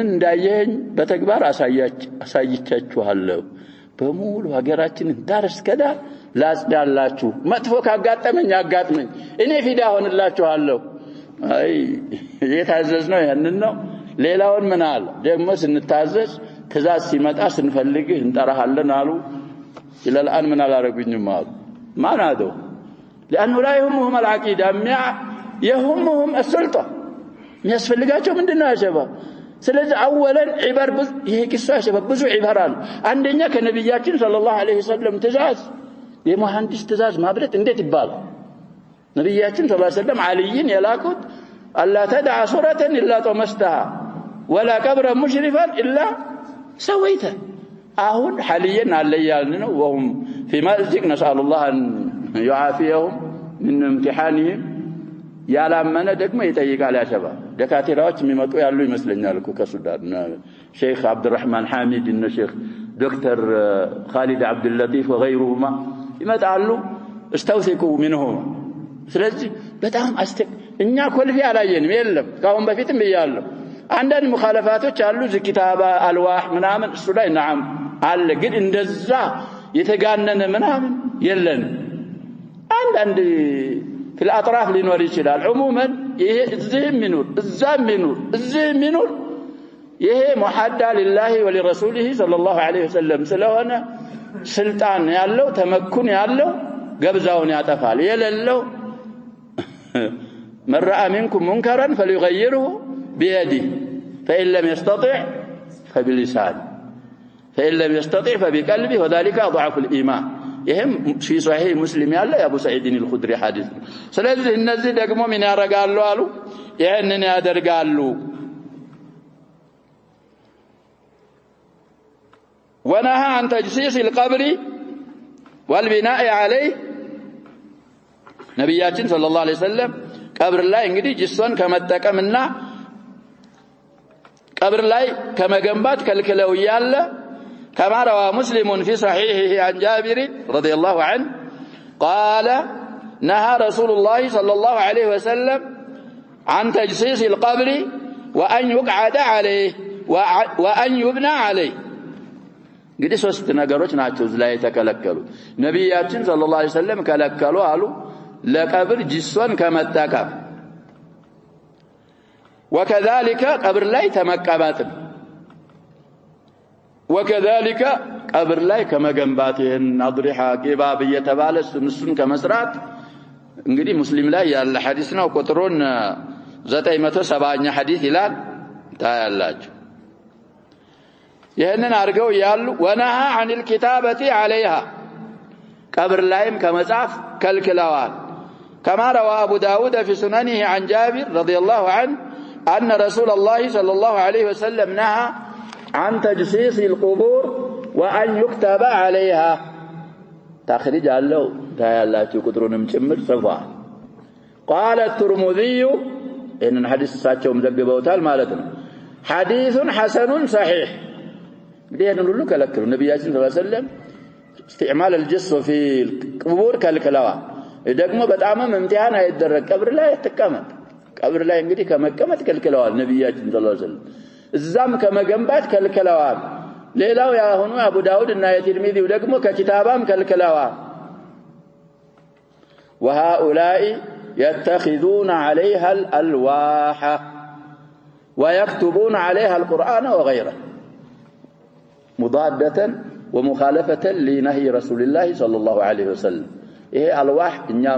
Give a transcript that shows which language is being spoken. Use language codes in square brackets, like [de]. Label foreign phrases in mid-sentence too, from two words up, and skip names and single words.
[am] እንዳየኝ በተግባር አሳይቻችኋለሁ በሙሉ ሀገራችን ዳር እስከ ዳር ላጽዳላችሁ መጥፎ ካጋጠመኝ አጋጥመኝ እኔ ፊዳ ሆንላችኋለሁ አይ የታዘዝነው ያንን ነው ሌላውን ምን አለ ደግሞ ስንታዘዝ ትእዛዝ ሲመጣ ስንፈልግ እንጠራሃለን አሉ ኢላልአን ምን አላረጉኝም አሉ ማናዶ [ar] لانه لا يهمهم العقيده يهمهم السلطه [am] የሚያስፈልጋቸው ምንድነው ያሸባ ስለዚህ አወለን ዒባር ይሄ ቂሳ ያሸባ ብዙ ዒባራል አንደኛ ከነብያችን ሰለላሁ ዐለይሂ ወሰለም ትእዛዝ የመሐንዲስ ትእዛዝ ማብረት እንዴት ይባል ነብያችን ሰለላሁ ዐለይሂ ወሰለም አልይን የላኩት [ar] ألا تدع صورة إلا طمستها ولا قبر مشرفا الا سويته [am] አሁን ሐልየን አለያልን ነው ወሁም [ar] في مأزق نسأل الله ان يعافيهم من امتحانهم [am] ያላመነ ደግሞ ይጠይቃል ያሸባ ደካቴራዎች የሚመጡ ያሉ ይመስለኛል እኮ ከሱዳን ሼክ አብዱራህማን ሐሚድ እና ሼክ ዶክተር خالد عبد اللطيف وغيرهما ይመጣሉ [ar] استوثقوا منهم [am] ስለዚህ በጣም እኛ ኮልፌ አላየንም የለም ካሁን በፊትም ይያለው አንዳንድ ሙኻለፋቶች አሉ ዝኪታባ አልዋህ ምናምን እሱ ላይ ነዓም አለ ግን እንደዛ የተጋነነ ምናምን የለን አንዳንድ [ar] في الأطراف [am] ሊኖር ይችላል عموما ይሄ እዚህም ይኑር እዛም ይኑር እዚህም ይኑር ይሄ ሙሐዳ [ar] لله ولرسوله صلى الله عليه وسلم [am] ስለሆነ ስልጣን ያለው ተመኩን ያለው ገብዛውን ያጠፋል የሌለው [ar] من رأى منكم منكرا فليغيره بيده فإن لم يستطع فبلسانه فإن لم يستطع فبقلبه وذلك أضعف الإيمان ይሄም في صحيح مسلم ያለ አቡ ሰዒድ الخدري حديث [am] ስለዚህ እነዚህ ደግሞ ምን ያረጋሉ አሉ ይሄንን ያደርጋሉ [ar] ونهى عن تجسيس القبر والبناء عليه [am] ነብያችን ሰለላሁ ዐለይሂ ወሰለም ቀብር ላይ እንግዲህ ጅሶን ከመጠቀምና ቀብር ላይ ከመገንባት ከልክለው ያለ [ar] كما روى مسلم في صحيحه عن جابر رضي الله عنه قال نهى رسول الله صلى الله عليه وسلم عن تجسيس القبر وأن يقعد عليه وأن يبنى عليه [am] እንግዲህ ሶስት ነገሮች ናቸው ላይ ተከለከሉ ነብያችን ሰለላሁ ዐለይሂ ወሰለም ከለከሉ አሉ ለቀብር ጅሶን ከመጠቀም [ar] وكذلك قبر [am] ላይ ተመቀባት [ar] وكذلك قبر [am] ላይ ከመገንባት ይሄን አድሪሃ ቂባብ እየተባለ እሱን ከመስራት እንግዲህ ሙስሊም ላይ ያለ ሐዲስ ነው ቁጥሩን 970ኛ ሐዲስ ይላል ታያላችሁ ይሄንን አርገው ያሉ ወነሃ [ar] عن الكتابة عليها قبر [am] ላይም ከመጻፍ ከልክለዋል [ar] كما روى أبو داود في سننه عن جابر رضي الله عنه أن رسول الله صلى الله عليه وسلم نهى عن تجسيس القبور وأن يكتب عليها تخرج له [am] ታያላችሁ ቁጥሩንም ጭምር ጽፏል [ar] قال الترمذي إن الحديث [am] ሳቸውም ዘግበውታል ማለት ነው [ar] حديث حسن صحيح دين [am] ሁሉ ከለከሉ ነብያችን ሰለላሁ ዐለይሂ ወሰለም [ar] استعمال الجس في القبور [am] ከልክለዋ ደግሞ በጣም ምምቲሃን አይደረግ ቀብር ላይ ተቀመጥ ቀብር ላይ እንግዲህ ከመቀመጥ ከልክለዋል ነብያችን ሰለላሁ ዐለይሂ ወሰለም እዛም ከመገንባት ከልክለዋል ሌላው ያሆኑ አቡ ዳውድ እና የትርሚዚ ደግሞ ከኪታባም ከልክለዋል [ar] وهؤلاء يتخذون عليها الألواح ويكتبون عليها القرآن وغيره مضادة ومخالفة لنهي رسول الله صلى الله عليه وسلم إيه ألواح إنيام